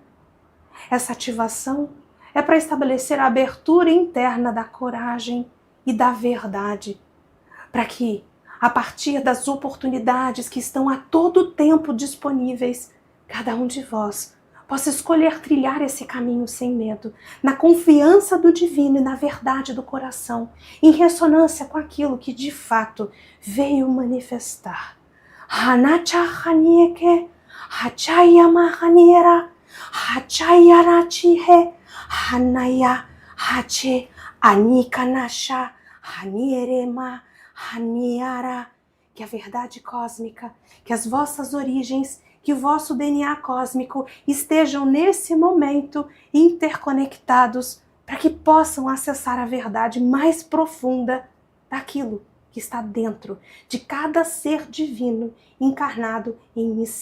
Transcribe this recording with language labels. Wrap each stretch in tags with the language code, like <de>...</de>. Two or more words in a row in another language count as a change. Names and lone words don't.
<pt>Essa ativação é para estabelecer a abertura interna da coragem e da verdade, para que, a partir das oportunidades que estão a todo tempo disponíveis, cada um de vós possa escolher trilhar esse caminho sem medo, na confiança do divino e na verdade do coração, em ressonância com aquilo que de fato veio manifestar. Hanacha hanieke, hachayama haniera, hachayarachihe, hanaya, hache, anikanasha, hanierema, Haniara, que a verdade cósmica, que as vossas origens, que o vosso DNA cósmico estejam nesse momento interconectados para que possam acessar a verdade mais profunda daquilo que está dentro de cada ser divino encarnado em missão.</pt>